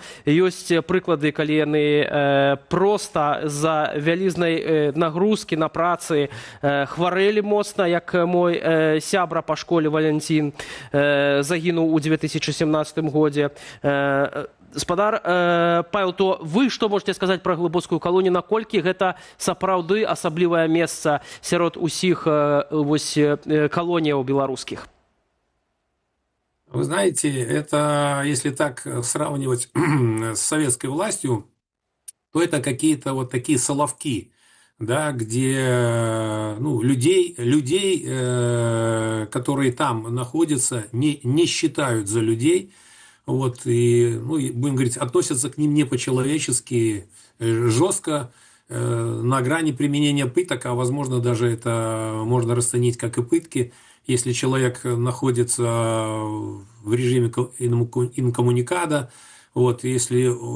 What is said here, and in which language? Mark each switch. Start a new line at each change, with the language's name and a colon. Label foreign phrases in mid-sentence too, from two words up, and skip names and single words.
Belarusian: Ёсць прыклады, калі яны проста з-за вялізнай нагрузкі на працы хварэлі моцна, як мой сябра па школе Валянцін загінуў у 2017 годзе. Спадар Павел, то вы што можете сказаць пра глыбоцкую калонію, наколькі гэта сапраўды асаблівае месца сярод усіх вось калоніяў беларускіх?
Russian: Вы знаете, это, если так сравнивать с советской властью, то это какие-то вот такие соловки, да, где людей, которые там находятся, не считают за людей, вот, и, будем говорить, относятся к ним не по-человечески, жестко, на грани применения пыток, а возможно даже это можно расценить как и пытки, если человек находится в режиме инкоммуникада, вот, если